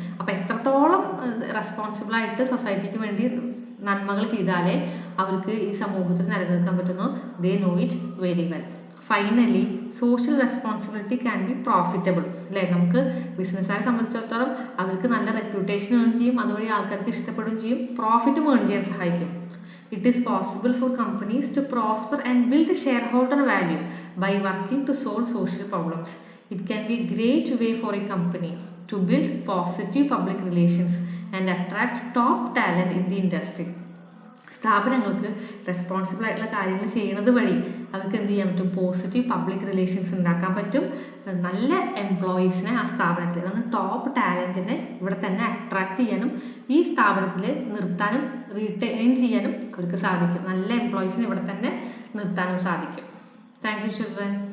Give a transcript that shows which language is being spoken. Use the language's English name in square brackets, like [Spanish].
[Malayalam] അപ്പോൾ എത്രത്തോളം റെസ്പോൺസിബിളായിട്ട് സൊസൈറ്റിക്ക് വേണ്ടി നന്മകൾ ചെയ്താലേ അവർക്ക് ഈ സമൂഹത്തിൽ നിലനിൽക്കാൻ പറ്റുന്നു. [English] They know it very well. Finally social responsibility can be profitable അല്ലേ. [Malayalam] നമുക്ക് ബിസിനസ്സുകാരെ സംബന്ധിച്ചിടത്തോളം അവർക്ക് നല്ല റെപ്യൂട്ടേഷൻ ഏൺ ചെയ്യും, അതുവഴി ആൾക്കാർക്ക് ഇഷ്ടപ്പെടുകയും ചെയ്യും, പ്രോഫിറ്റും ഏൺ ചെയ്യാൻ സഹായിക്കും. [English] It is possible for companies to prosper and build shareholder value by working to solve social problems. It can be a great way for a company to build positive public relations and attract top talent in the industry. [Malayalam] സ്ഥാപനങ്ങൾക്ക് responsible ആയിട്ടുള്ള കാര്യങ്ങൾ ചെയ്യുന്നത് വഴി അവർക്ക് എന്ത് ചെയ്യാൻ പറ്റും, positive public relations ഉണ്ടാക്കാൻ പറ്റും. നല്ല എംപ്ലോയീസിനെ ആ സ്ഥാപനത്തിൽ, അതാണ് ടോപ്പ് ടാലൻറ്റിനെ ഇവിടെ തന്നെ അട്രാക്ട് ചെയ്യാനും ഈ സ്ഥാപനത്തിൽ നിർത്താനും റീറ്റെയിൻ ചെയ്യാനും അവർക്ക് സാധിക്കും. നല്ല എംപ്ലോയീസിനെ ഇവിടെ തന്നെ നിർത്താനും സാധിക്കും. [English] Thank you children.